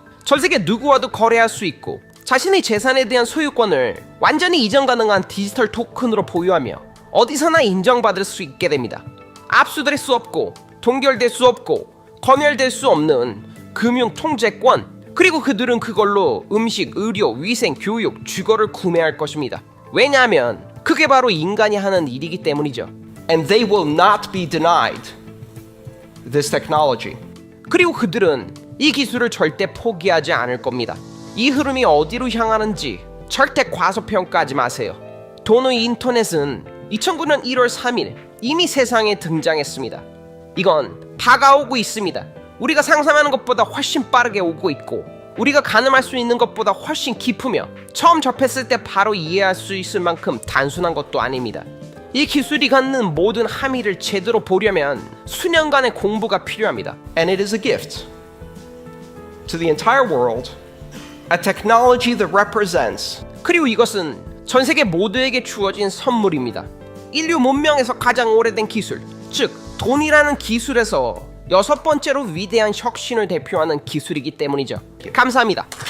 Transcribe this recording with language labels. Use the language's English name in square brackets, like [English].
[Korean] 전 세계 누구와도 거래할 수 있고 자신의 재산에 대한 소유권을 완전히 이전 가능한 디지털 토큰으로 보유하며 어디서나 인정받을 수 있게 됩니다. 압수될 수 없고 동결될 수 없고 검열될 수 없는 금융 통제권, 그리고 그들은 그걸로 음식, 의료, 위생, 교육, 주거를 구매할 것입니다. 왜냐하면 그게 바로 인간이 하는 일이기 때문이죠. [English] and they will not be denied this technology. [Korean] 그리고 그들은 이 기술을 절대 포기하지 않을 겁니다. 이 흐름이 어디로 향하는지 절대 과소평가하지 마세요. 도노 인터넷은 2009년 1월 3일 이미 세상에 등장했습니다. 이건 다가오고 있습니다. 우리가 상상하는 것보다 훨씬 빠르게 오고 있고 우리가 가늠할 수 있는 것보다 훨씬 깊으며 처음 접했을 때 바로 이해할 수 있을 만큼 단순한 것도 아닙니다. 이 기술이 갖는 모든 함의를 제대로 보려면 수년간의 공부가 필요합니다. [English] And it is a gift to the entire world, a technology that represents [Korean] 그리고 이것은 전 세계 모두에게 주어진 선물입니다. 인류 문명에서 가장 오래된 기술, 즉 돈이라는 기술에서 6번째로 위대한 혁신을 대표하는 기술이기 때문이죠. 감사합니다.